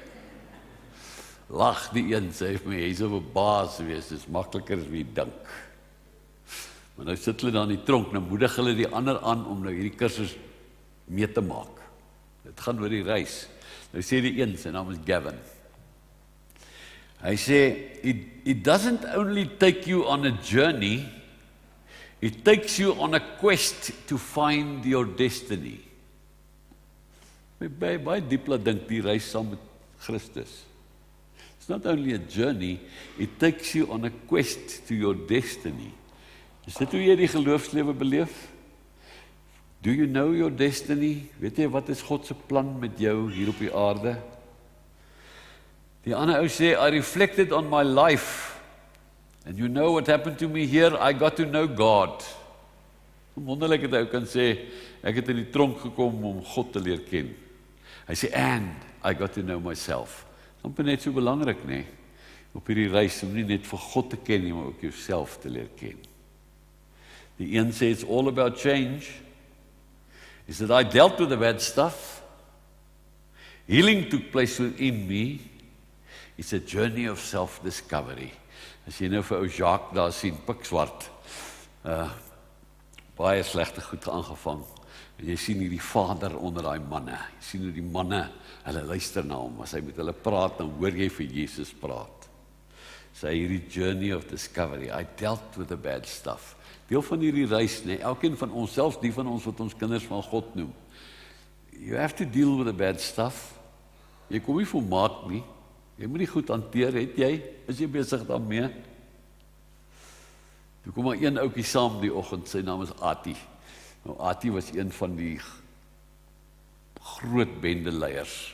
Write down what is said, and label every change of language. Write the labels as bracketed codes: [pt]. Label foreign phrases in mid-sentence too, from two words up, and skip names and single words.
[af] Lag die een, sê vir my, hy sou 'n baas wees, dis makliker as wie dink. Maar nou sit hulle daar in die tronk, nou moedig hulle die ander aan om nou hierdie kursus mee te maak. Dit gaan oor die reis. Nou sê die een, sy naam is Gavin. Hy sê, [en] it doesn't only take you on a journey, it takes you on a quest to find your destiny. [af] Baie diep laat dink die reis saam met Christus. [en] It's not only a journey, it takes you on a quest to your destiny. [af] Is dit hoe jy die geloofslewe beleef? [en] Do you know your destiny? [af] Weet jy wat is God se plan met jou hier op die aarde? Die ander ou sê, [en] I reflected on my life, and you know what happened to me here? I got to know God. [af] Wonderlik het hy kan sê, ek het in die tronk gekom om God te leer ken. Hy sê, [en] and I got to know myself. [af] Dit is net so belangrik, nee, op hierdie reis om nie net vir God te ken nie, maar ook jouself te leer ken. Die een sê, [en] it's all about change. He said, I dealt with the bad stuff. Healing took place within me. It's a journey of self-discovery. [af] As jy nou vir ou Jacques daar sien, pikswart, baie slegte goed aangevang. En jy sien hierdie vader onder daai manne. Jy sien hoe die manne, hulle luister na hom. As hy met hulle praat, dan hoor jy vir Jesus praat. Sy hierdie [en] journey of discovery. I dealt with the bad stuff. [af] Deel van hierdie reis, nee, elkeen van ons, selfs die van ons wat ons kinders van God noem. [en] You have to deal with the bad stuff. [af] Jy kom nie volmaak nie. Jy moet die goed hanteer, het jy? Is jy besig daarmee? Toe kom maar een ouetjie saam die oggend, sy naam is Ati. Nou, Ati was een van die groot bendeleiers.